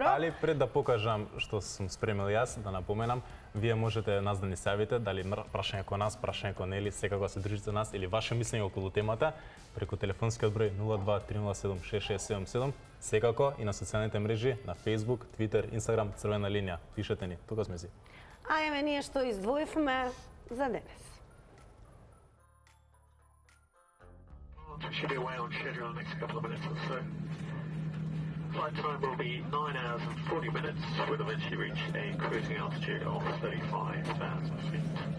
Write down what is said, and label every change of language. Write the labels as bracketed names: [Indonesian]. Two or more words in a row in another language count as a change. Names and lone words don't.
[Macedonian] Али пред да покажам што сум спремил јас, да напоменам, вие можете нас да ни савите, дали прашање кон нас, прашање кон Ели, секако се држите нас или ваше мислење околу темата, преку телефонскиот број 02-307-6677, секако и на социјалните мрежи, на Facebook, Twitter, Instagram, црвена линија. Пишете ни, тука сме си. А еве ние што издвоивме за денес. [English] Should be away on schedule in the next couple of minutes or so. Flight time will be 9 hours and 40 minutes. We'll eventually reach a cruising altitude of 35,000 feet.